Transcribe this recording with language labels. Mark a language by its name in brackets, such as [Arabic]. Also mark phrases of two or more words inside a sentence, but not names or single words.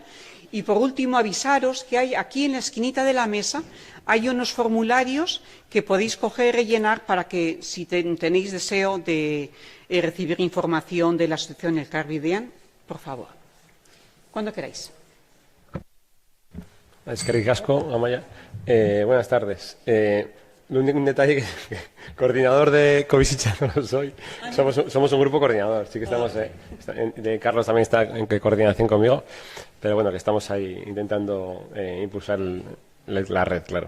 [Spanish] Y por último, avisaros que hay aquí en la esquinita de la mesa hay unos formularios que podéis coger y rellenar para que, si tenéis deseo de recibir información de la asociación Elkar Bidean, por favor. Cuando queráis. [Basque] Eskerrik asko, Amaia. [Spanish] Buenas tardes. Un detalle que coordinador de Cobizitza no lo soy. Somos un grupo coordinador. Sí que estamos. Carlos también está en coordinación conmigo, pero bueno, que estamos ahí intentando impulsar la red, claro.